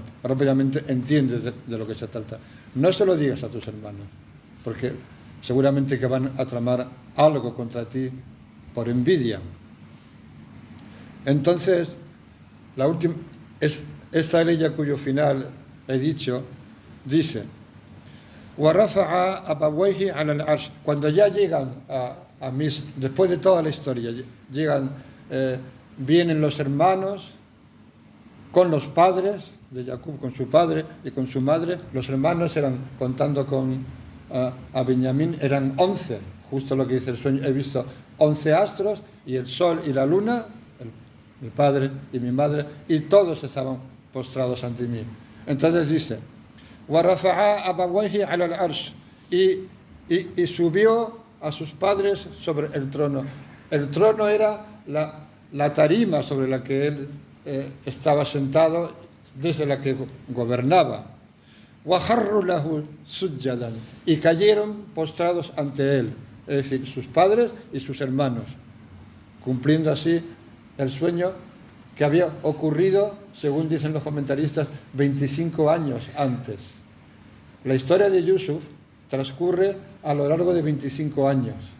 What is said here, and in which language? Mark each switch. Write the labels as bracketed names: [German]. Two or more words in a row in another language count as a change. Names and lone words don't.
[Spanish] Rápidamente entiendes de lo que se trata. No se lo digas a tus hermanos, porque seguramente que van a tramar algo contra ti por envidia. Entonces, esta ley cuyo final he dicho, dice, [Arabic] وَرَفَعَ أَبَوَيْهِ عَلَى الْعَرْشِ. [Spanish] Cuando ya llegan después de toda la historia, vienen los hermanos con los padres de Jacob, con su padre y con su madre. Los hermanos eran, contando con a Benjamín, eran 11, justo lo que dice el sueño. He visto 11 astros y el sol y la luna, mi padre y mi madre, y todos estaban postrados ante mí. Entonces dice, [Arabic] وَرَفَعَ أَبَوَيْهِ عَلَى الْعَرْشِ, [Spanish] y subió a sus padres sobre el trono. El trono era la tarima sobre la que él estaba sentado, desde la que gobernaba. [Arabic] وَخَرُّوا لَهُ سُجَّدًا, [Spanish] y cayeron postrados ante él, es decir, sus padres y sus hermanos, cumpliendo así el sueño que había ocurrido, según dicen los comentaristas, 25 años antes. La historia de Yusuf transcurre a lo largo de 25 años.